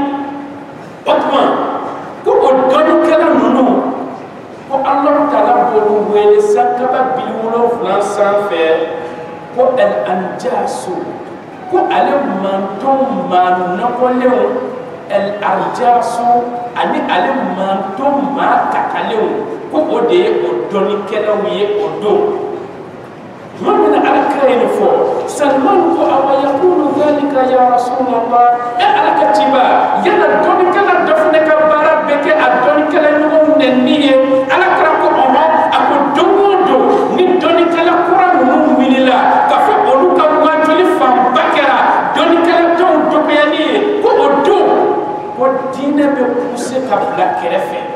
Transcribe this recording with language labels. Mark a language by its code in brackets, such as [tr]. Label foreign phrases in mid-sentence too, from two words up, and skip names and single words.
[bm] o tuma ko o dɔnnikɛla ninnu ko Alahu Taala b'olu wele sankaba 70 sanfɛ ko al-anjasu ko ale manton maa nɔgɔlenw al-arjasu ani ale manton maa kakalenw ko o de ye o dɔnnikɛlaw ye o don tuma min na alakira ye nin fɔ Salman ko [ar] أويكون ذلك يا رسول الله [bm] ala ka ciba yala dɔnnikɛla dɔ fana ka baara bɛ kɛ a dɔnnikɛla ɲɔgɔnw nɛnni ye alakira ko ɔhɔn a ko don o don ni dɔnnikɛla kura ninnu wulila k'a fɔ olu ka waajuli fanba kɛra dɔnnikɛla tɔw dɔgɔyali ye ko o don ko diinɛ bɛ puse ka bila kɛrɛfɛ